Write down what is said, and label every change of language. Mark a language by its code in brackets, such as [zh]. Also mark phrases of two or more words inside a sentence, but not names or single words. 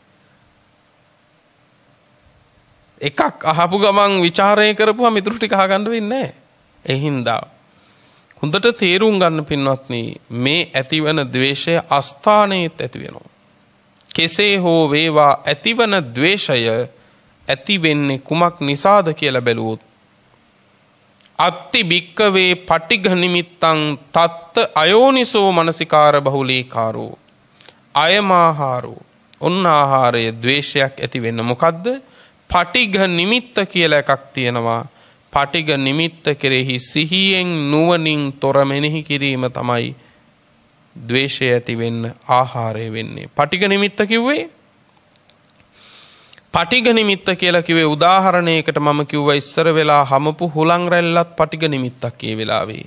[si] එකක් අහපු ගමන් ਵਿਚාරය කරපුවා මිතුරු ටික අහගන්න වෙන්නේ නැහැ. ඒ හින්දා හොඳට තේරුම් ගන්න පින්වත්නි, මේ ඇතිවන ද්වේෂය අස්ථානයේත් ඇති වෙනවා. කෙසේ හෝ වේවා ඇතිවන ද්වේෂය ඇති වෙන්නේ කුමක් නිසාද කියලා බැලුවොත්, [pi] අත්ති භික්කවේ පටිඝ නිමිත්තං තත්ත අයෝනිසෝ මනසිකාර බහුලීකාරෝ අයමාහාරෝ. [si] ඔන්න ආහාරය ද්වේෂයක් ඇති වෙන්න මොකද්ද? පටිඝ නිමිත්ත කියලා එකක් තියෙනවා. පටිඝ නිමිත්ත කෙරෙහි සිහියෙන් නුවණින් තොර මෙනෙහි කිරීම තමයි ද්වේෂය ඇති වෙන්න ආහාරය වෙන්නේ. පටිඝ නිමිත්ත කිව්වේ, පටිඝ නිමිත්ත කියලා කිව්වේ උදාහරණයකට මම කිව්වා ඉස්සර වෙලා හමපු හුලං රැල්ලත් පටිඝ නිමිත්තක් ඒ වෙලාවේ.